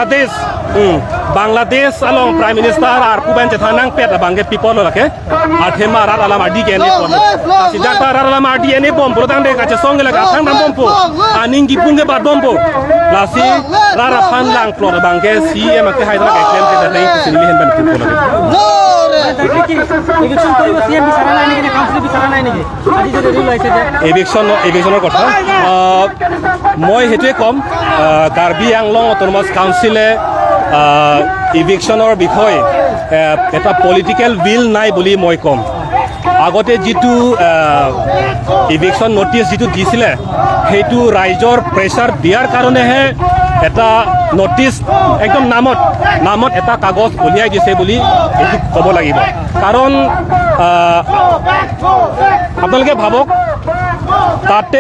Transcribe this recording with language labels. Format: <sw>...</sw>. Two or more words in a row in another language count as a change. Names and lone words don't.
<mjw>pulo Bangladesh Bangladesh along</mjw> <en>Prime Minister</en> <mjw>ar puban cethanang pet abangge people lake athema rat alam adi kene pon sidak rat alam adi ene bom protang de kache song la ka thang nam bom po aning gi punge ba bom po la si rara phan lang plot abangge CM ke haidra ke claim ke dai sini hen ban people lake</mjw> <as>eviction koribo CM bisara nai niki council bisara nai niki আজি যে রেডি লাইছে যে eviction কথা মই হেতুৱে কম কাৰ্বি আংলং অটোনমাস কাউন্সিলে ইভিকশ্যনৰ বিষয়ে এটা</as> <en>political bill</en> <as>নাই বুলি মই কম আগতে যিটো</as> <en>eviction notice</en> <as>যিটো দিছিলে সেইটো ৰাইজৰ প্ৰেছাৰ দিয়াৰ কাৰণেহে এটা নটিচ একদম নামত এটা কাগজ উলিয়াই দিছে বুলি এইটো ক'ব লাগিব কাৰণ আপোনালোকে ভাবক তাতে</as>